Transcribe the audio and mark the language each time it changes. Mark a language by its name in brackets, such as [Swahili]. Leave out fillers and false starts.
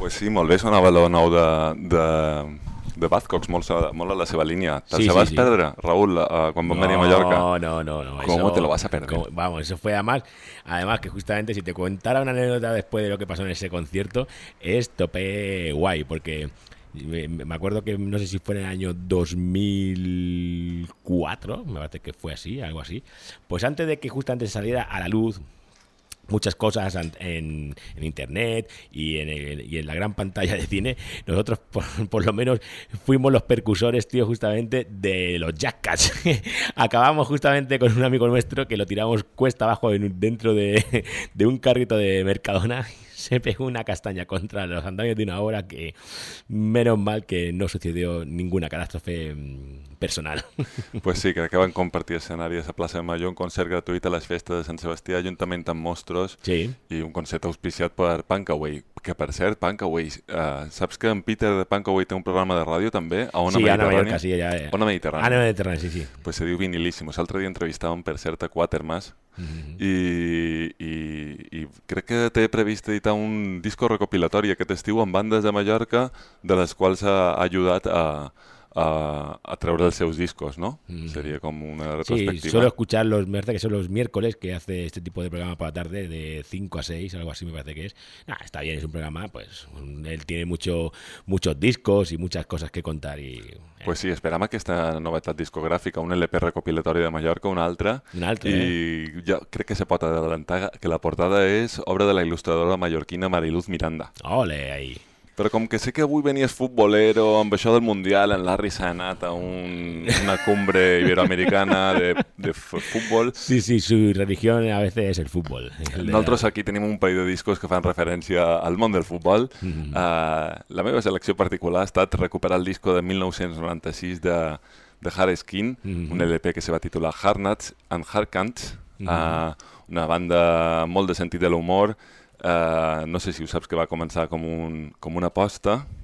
[Catalan] molt bé, sonava lo nou de Bathcocks, molt a la seva línia. Te'l sí, se sí, vas sí. perdre, Raúl, quan vam venir a Mallorca? No. [Spanish] ¿Cómo eso, te lo vas a perder? Vamos, eso fue además que justamente si te contara una anécdota después de lo que pasó en ese concierto, es tope guay, porque me acuerdo que no sé si fue en el año 2004, me parece que fue así, algo así, pues antes de que justamente saliera a la luz muchas cosas en internet y en la gran pantalla de cine, nosotros por lo menos fuimos los precursores, tío, justamente de los Jackass. Acabamos justamente con un amigo nuestro que lo tiramos cuesta abajo dentro de un carrito de Mercadona. Se pegó una castaña contra los andamios de una obra que, menos mal que no sucedió ninguna catástrofe personal. [Catalan] Pues sí, crec que van compartir escenari a la plaça de Major, un concert gratuït a les festes de Sant Sebastià, juntament amb Monstros, sí. I un concert auspiciat per Punkaway. Que, per cert, Punkaway, saps que en Peter de Punkaway té un programa de ràdio també? A Ona Mediterrània? Sí, a Mallorca, sí, allà. Ona Mediterrània. Ona Mediterrània, sí, sí. Pues se diu Vinilíssimos. L'altre dia entrevistàvem, per cert, a Quatermass. Mm-hmm. I crec que té previst editar un disco recopilatori aquest estiu amb bandes de Mallorca de les quals ha ajudat a treure els seus discos, ¿no? Mm-hmm. Seria com una retrospectiva. [Spanish] Sí, suelo escuchar los miércoles, que son los miércoles que hace este tipo de programa por la tarde de 5 a 6, algo así me parece que es. Nah, está bien, es un programa, pues él tiene muchos discos y muchas cosas que contar y [Catalan] pues sí, esperam aquesta novetat discogràfica, un LP recopilatori de Mallorca, un altre. Un altre, I jo crec que se pot adelantar que la portada és obra de la il·lustradora mallorquina Mariluz Miranda. [Spanish] Ole, ahí. [Catalan] Però com que sé que avui venies futbolero, amb això del Mundial, en Larry s'ha anat a una [Spanish] cumbre iberoamericana [Catalan] de futbol... [Spanish] Sí, sí, su religión a veces es el futbol. [Catalan] Nosaltres aquí tenim un parell de discos que fan referència al món del futbol. Mm-hmm. La meva selecció particular ha estat recuperar el disco de 1996 de Harry Skin, mm-hmm. un LP que se va titular Hard Nuts and Hard Cunts, mm-hmm. Una banda molt de sentit de l'humor... no sé si ho saps, que va començar com una aposta.